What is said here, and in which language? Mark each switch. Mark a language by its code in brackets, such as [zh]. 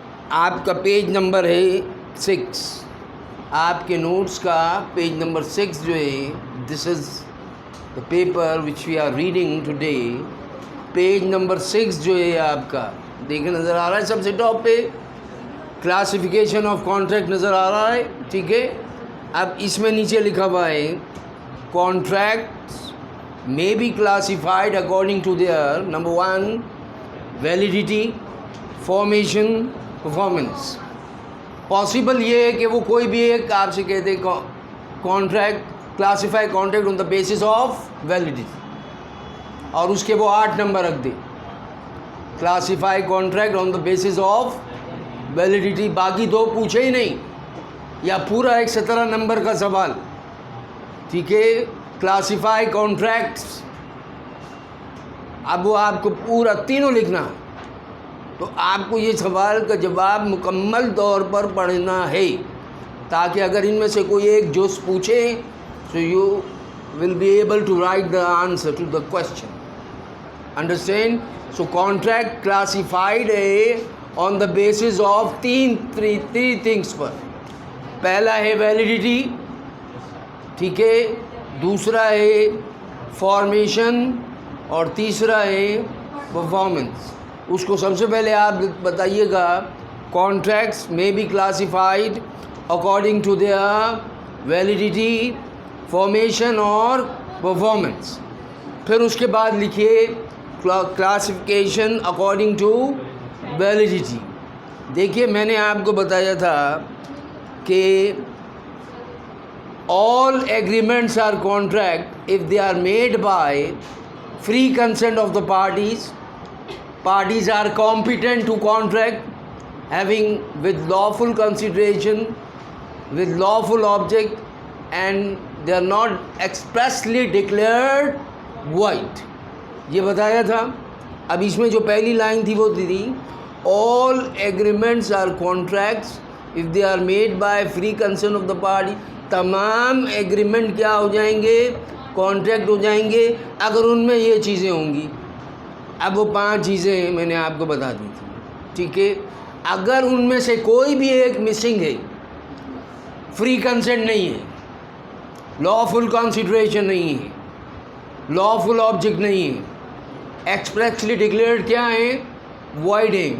[ur] آپ کا page number ہے 6، آپ کے نوٹس کا پیج نمبر 6 جو ہے، [en] This is the paper which we are reading today. [ur] Page number 6 جو ہے آپ کا، دیکھیں نظر آ رہا ہے سب سے ٹاپ پہ کلاسیفیکیشن آف کانٹریکٹ نظر آ رہا ہے، ٹھیک ہے. اب اس میں نیچے لکھا ہوا ہے [en] Contracts may be classified according to their number 1 validity, formation, performance. [ur] Possible یہ ہے کہ وہ کوئی بھی ایک آپ سے کہتے contract [en] classify contract on the basis of validity, [ur] اور اس کے وہ 8 نمبر رکھ دے. [en] classify contract on the basis of validity, [ur] باقی 2 پوچھے ہی نہیں، یا پورا ایک 17 نمبر کا سوال، ٹھیک ہے. کلاسیفائی کانٹریکٹس، اب وہ آپ کو پورا تینوں لکھنا، تو آپ کو یہ سوال کا جواب مکمل طور پر پڑھنا ہے، تاکہ اگر ان میں سے کوئی ایک جز پوچھے [en] so you will be able to write the answer to the question. Understand? So contract classified on the basis of three things [ur] پر. پہلا ہے ویلیڈیٹی، ٹھیک ہے، دوسرا ہے فارمیشن، اور تیسرا ہے پرفارمنس. اس کو سب سے پہلے آپ بتائیے گا [en] Contracts may be classified according to their validity, formation اور performance. [ur] پھر اس کے بعد لکھیے [en] Classification according to validity. [ur] دیکھیے میں نے آپ کو بتایا تھا کہ [en] all agreements are contract if they are made by free consent of the parties. Parties are competent to contract, having with lawful consideration, with lawful object, and they are not expressly declared void. [ur] یہ بتایا تھا. اب اس میں جو پہلی line تھی وہ تھی [en] all agreements are contracts if they are made by free consent of the party. [ur] تمام ایگریمنٹ کیا ہو جائیں گے؟ کانٹریکٹ ہو جائیں گے اگر ان میں یہ چیزیں ہوں گی. اب وہ 5 چیزیں میں نے آپ کو بتا دی تھی، ٹھیک ہے. اگر ان میں سے کوئی بھی ایک مسنگ ہے، فری کنسنٹ نہیں ہے، لافل کنسیڈریشن نہیں ہے، لافل آبجیکٹ نہیں ہے، ایکسپریسلی ڈکلیئرڈ کیا ہے؟ وائڈ ہے.